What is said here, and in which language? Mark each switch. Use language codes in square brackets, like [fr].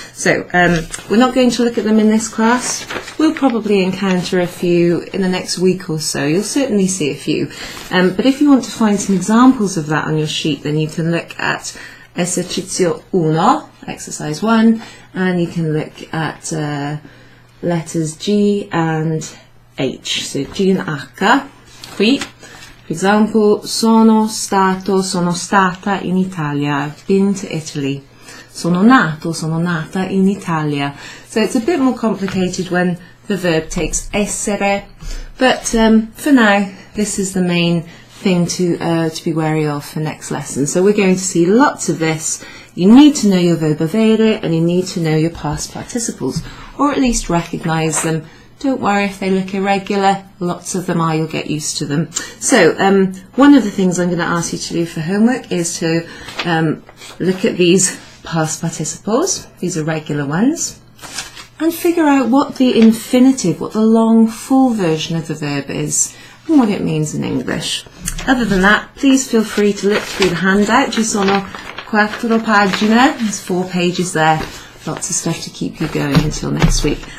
[en] So we're not going to look at them in this class. We'll probably encounter a few in the next week or so. You'll certainly see a few. But if you want to find some examples of that on your sheet, then you can look at esercizio 1, exercise 1, and you can look at letters G and H. So G and H, qui. [it] For example, sono stata in Italia. [en] I've been to Italy. [it] Sono nata in Italia. [en] So it's a bit more complicated when the verb takes essere, but for now, this is the main thing to be wary of for next lesson. So we're going to see lots of this. You need to know your verb avere, and you need to know your past participles, or at least recognise them. Don't worry if they look irregular, lots of them are, you'll get used to them. So one of the things I'm going to ask you to do for homework is to look at these past participles, these are regular ones, and figure out what the infinitive, what the long full version of the verb is, and what it means in English. Other than that, please feel free to look through the handout. [it] Ci sono 4 pagine, [en] there's 4 pages there. Lots of stuff to keep you going until next week.